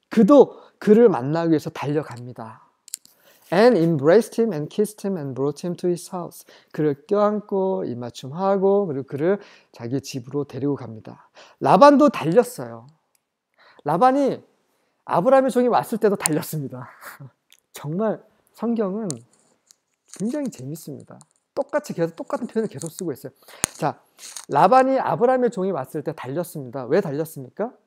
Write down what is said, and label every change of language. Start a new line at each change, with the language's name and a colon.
Korean: 그도 그를 만나기 위해서 달려갑니다.
English: And embraced him and kissed him and brought him to his house.
Korean: 그를 껴안고 입맞춤하고 그리고 그를 자기 집으로 데리고 갑니다. 라반도 달렸어요. 라반이 아브라함의 종이 왔을 때도 달렸습니다. 정말 성경은 굉장히 재밌습니다. 똑같이 계속 똑같은 표현을 계속 쓰고 있어요. 자, 라반이 아브라함의 종이 왔을 때 달렸습니다. 왜 달렸습니까?